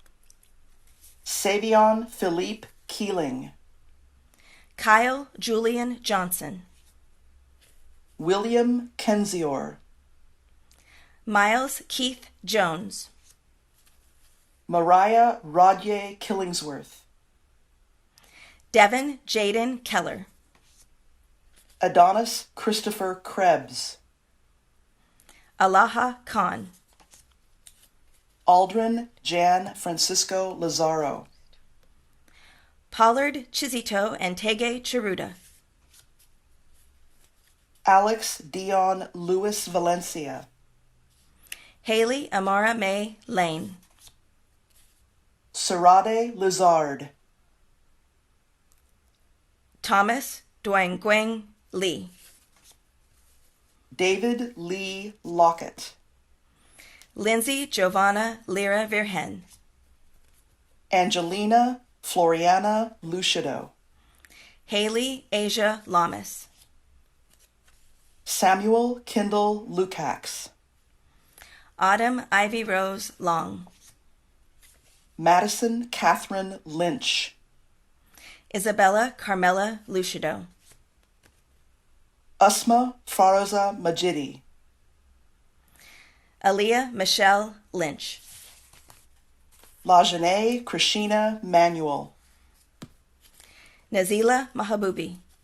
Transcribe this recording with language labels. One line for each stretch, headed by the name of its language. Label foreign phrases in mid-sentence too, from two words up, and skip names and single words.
English: Savion Philippe Keeling. Kyle Julian Johnson. William Kenzior. Miles Keith Jones. Mariah Rodye Killingsworth. Devin Jaden Keller. Adonis Christopher Krebs. Alaha Khan. Aldrin Jan Francisco Lazaro. Pollard Chizito and Tege Chiruda. Alex Dion Luis Valencia. Haley Amara May Lane. Sarade Lizard. Thomas Duangueng Lee. David Lee Lockett. Lindsay Giovanna Lira Virhen. Angelina Floriana Lucido. Haley Asia Lamas. Samuel Kindle Lukacs. Autumn Ivy Rose Long. Madison Catherine Lynch. Isabella Carmela Lucido. Usma Faroza Majidi. Aaliyah Michelle Lynch. Lajanae Krishina Manuel. Nazila Mahabubi.